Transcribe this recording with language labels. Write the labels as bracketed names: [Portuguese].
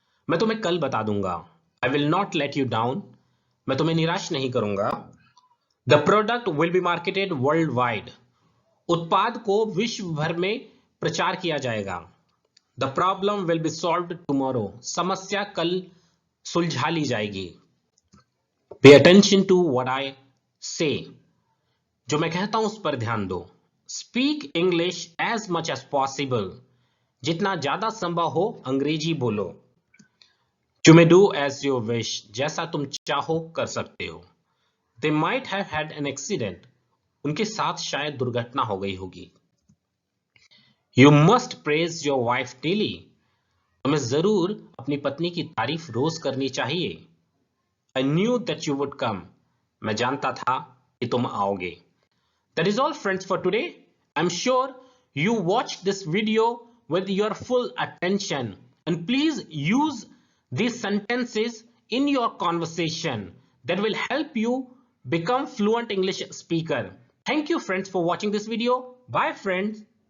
[Hindi] मैं तुम्हें कल बता दूंगा। [English] I will not let you down. [Hindi] मैं तुम्हें निराश नहीं करूंगा। [English] The product will be marketed worldwide. [Hindi] उत्पाद को विश्व भर में प्रचार किया जाएगा। [English] The problem will be solved tomorrow. [Hindi] समस्या कल सुलझा ली जाएगी। [English] pay attention to what I say, [Hindi] जो मैं कहता हूं उस पर ध्यान दो। [English] speak English as much as possible, [Hindi] जितना ज्यादा संभव हो अंग्रेजी बोलो। [English] you may do as your wish, [Hindi] जैसा तुम चाहो कर सकते हो। [English] they might have had an accident, [Hindi] उनके साथ शायद दुर्घटना हो गई होगी। [English] you must praise your wife daily, [Hindi] तुम्हें जरूर अपनी पत्नी की तारीफ रोज करनी चाहिए। [English] I knew that you would come, [Hindi] मैं जानता था कि तुम आओगे। [English] That is all, friends, for today. I'm sure you watched this video with your full attention, and please use these sentences in your conversation. That will help you become fluent English speaker. Thank you, friends, for watching this video. Bye, friends.